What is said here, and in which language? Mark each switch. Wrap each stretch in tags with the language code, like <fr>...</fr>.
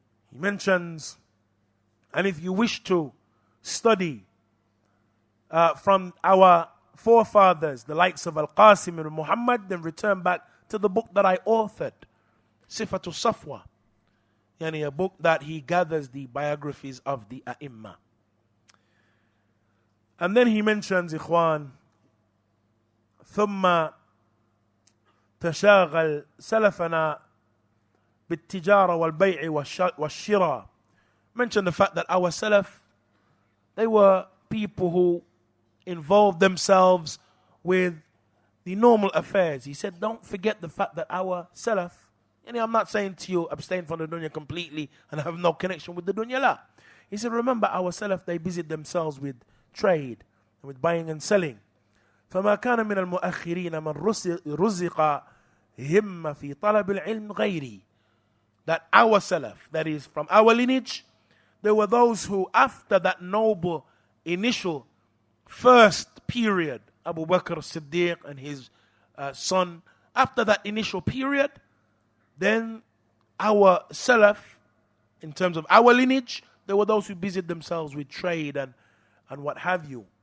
<en>He mentions, and if you wish to study from our forefathers, the likes of Al-Qasim and Muhammad, then return back to the book that I authored, Sifatul Safwa, yani a book that he gathers the biographies of the A'imma. And then he mentions,</en> <ar>ikhwan, ثم تشاغل سلفنا بالتجارة والبيع والشراء.</ar> <en>Mention the fact that our Salaf, they were people who involved themselves with the normal affairs. He said, don't forget the fact that our Salaf, and I'm not saying to you abstain from the dunya completely and have no connection with the dunya, la. He said, remember our Salaf, they busied themselves with trade and with buying and selling.</en> <ar>فما كان من المؤخرين من رزق همة في طلب العلم غيري.</ar> <en>That our Salaf, that is from our lineage, there were those who after that noble initial first period, Abu Bakr as-Siddiq and his son, after that initial period, then our Salaf, in terms of our lineage, there were those who busied themselves with trade and what have you.</en>